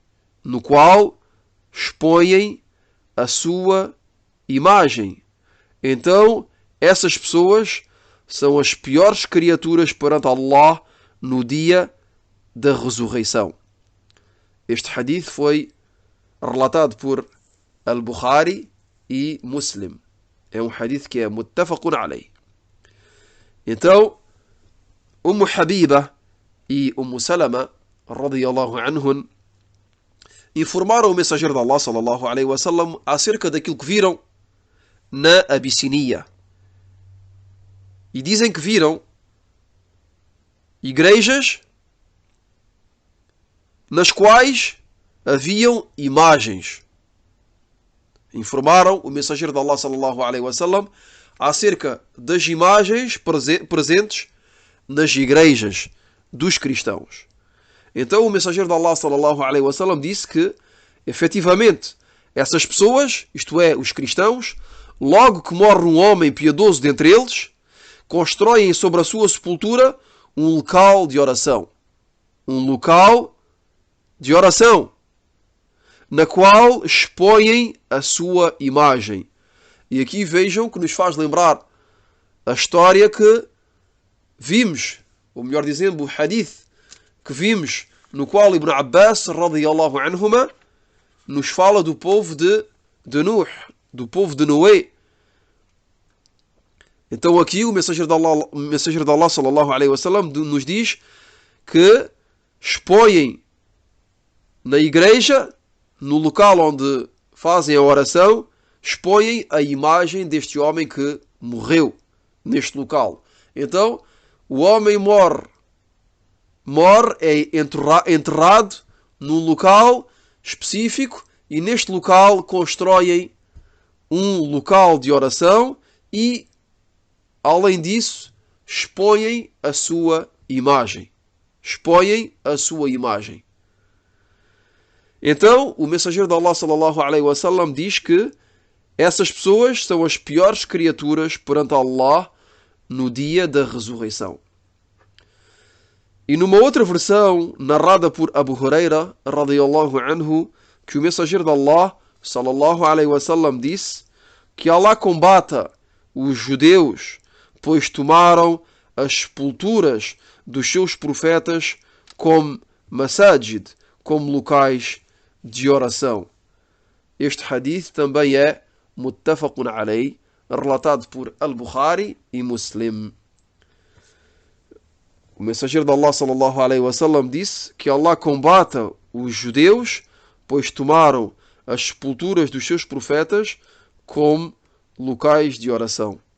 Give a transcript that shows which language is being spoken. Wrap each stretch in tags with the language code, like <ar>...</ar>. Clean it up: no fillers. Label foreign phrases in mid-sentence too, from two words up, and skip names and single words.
<pt>Então, essas pessoas são as piores criaturas perante Allah no dia da ressurreição. Este hadith foi relatado por Al-Bukhari e Muslim. É um hadith que é</pt> <ar>متفق عليه.</ar> <pt>Então, Habiba e Salama</pt> <ar>رضي الله عنهم</ar> <pt>informaram o mensageiro de Allah</pt> <ar>صلى الله عليه وسلم</ar> <pt>acerca daquilo que viram na Abissínia. E dizem que viram igrejas nas quais haviam imagens. Informaram o mensageiro de Allah</pt> <ar>صلى الله عليه وسلم</ar> <pt>acerca das imagens presentes nas igrejas dos cristãos. Então o mensageiro de Allah</pt> <ar>صلى الله عليه وسلم</ar> <pt>disse que, efetivamente, essas pessoas, isto é, os cristãos, logo que morre um homem piedoso dentre eles, constroem sobre a sua sepultura um local de oração. Na qual expõem a sua imagem. E aqui vejam que nos faz lembrar a história que vimos, ou melhor dizendo, o hadith que vimos, no qual Ibn Abbas</pt> <ar>رضي الله عنهما</ar> <pt>nos fala do povo de Nuh, do povo de Noé. Então aqui o mensageiro de Allah</pt> <ar>صلى الله عليه وسلم</ar> <pt>nos diz que expõem na igreja, no local onde fazem a oração, expõem a imagem deste homem que morreu neste local. Então, o homem morre é enterrado num local específico e neste local constroem um local de oração e, além disso, expõem a sua imagem. Então, o mensageiro de Allah</pt> <ar>صلى الله عليه وسلم</ar> <pt>diz que essas pessoas são as piores criaturas perante Allah no dia da ressurreição. E numa outra versão, narrada por Abu Huraira</pt> <ar>رضي الله عنه,</ar> <pt>que o mensageiro de Allah</pt> <ar>صلى الله عليه وسلم</ar> <pt>disse que Allah combata os judeus, pois tomaram as sepulturas dos seus profetas como masajid, como locais de oração. Este hadith também é</pt> <ar>متفق عليه,</ar> <pt>relatado por Al-Bukhari e Muslim. O mensageiro de Allah</pt> <ar>صلى الله عليه وسلم</ar> <pt>disse que Allah combata os judeus, pois tomaram as sepulturas dos seus profetas como locais de oração.</pt>